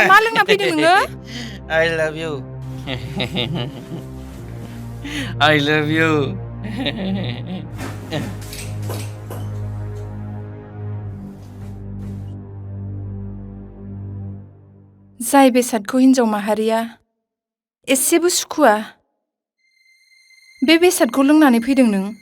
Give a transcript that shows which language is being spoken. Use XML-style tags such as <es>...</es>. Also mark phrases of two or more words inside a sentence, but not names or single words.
<brx>मा लोंना फैदों नोङो</brx> <en>I love you I love you</en> <brx>जाय बेसादखौ हिन्जाव माहारिया एसेबो सुखुआ बे बेसादखौ लोंनानै फैदों नों</brx>